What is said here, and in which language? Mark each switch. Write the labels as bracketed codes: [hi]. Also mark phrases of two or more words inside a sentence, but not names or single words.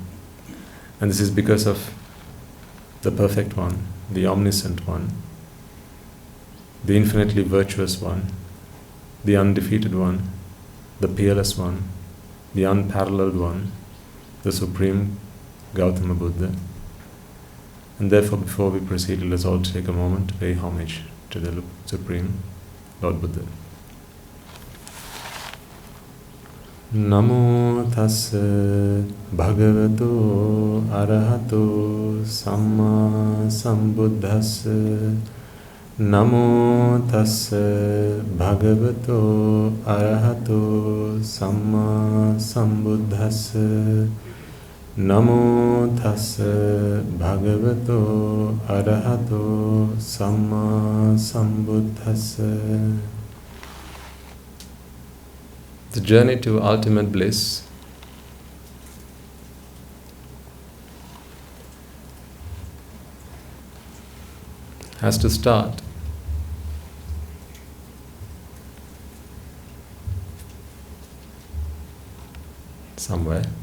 [en] And this is because of the Perfect One, the Omniscient One, the infinitely virtuous One, the undefeated One, the peerless One, the unparalleled One, the Supreme Gautama Buddha. And therefore, before we proceed, let us all take a moment to pay homage to the Supreme Lord Buddha. [pi] Namo tassa bhagavato arahato samma sambuddhassa. Namo tassa bhagavato arahato samma sambuddhassa. Namo tassa bhagavato arahato samma sambuddhassa. [en] The journey to ultimate bliss has to start somewhere.